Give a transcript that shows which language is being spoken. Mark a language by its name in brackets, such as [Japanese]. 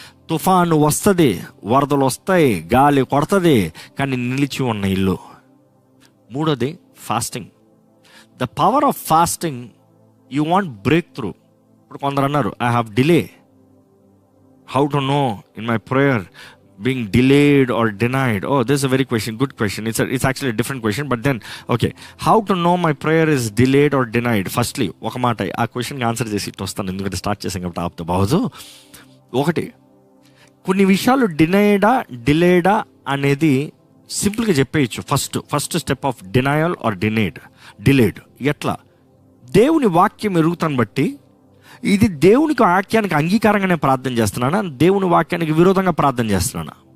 [Telugu] తుఫాను వస్తుంది, వరదలు వస్తాయి, గాలి కొడుతుంది, కానీ నిలిచి ఉన్న ఇల్లు. [English] మూడోది fasting. The power of fasting, you want break through. [Telugu] ఇప్పుడు కొందరు అన్నారు, [English] I have delay. How to know in my prayer being delayed or denied? Oh, this is a very good question. It's actually a different question, but then okay, how to know my prayer is delayed or denied? [Telugu] Firstly, ఒక మాట ఆ క్వశ్చన్కి answer చేసి ఇట్లా వస్తాను, ఎందుకంటే start చేసాం కాబట్టి ఆపుతా బావదు. ఒకటి, కొన్ని విషయాలు డిలేడా అనేది సింపుల్గా చెప్పేయచ్చు. [English] First step of denial or delayed. ఎట్లా? [Telugu] దేవుని వాక్యం ఎరుగుతాను బట్టి ఇది దేవునికి వాక్యానికి అంగీకారంగానే ప్రార్థన చేస్తున్నానా, దేవుని వాక్యానికి విరోధంగా ప్రార్థన చేస్తున్నానా?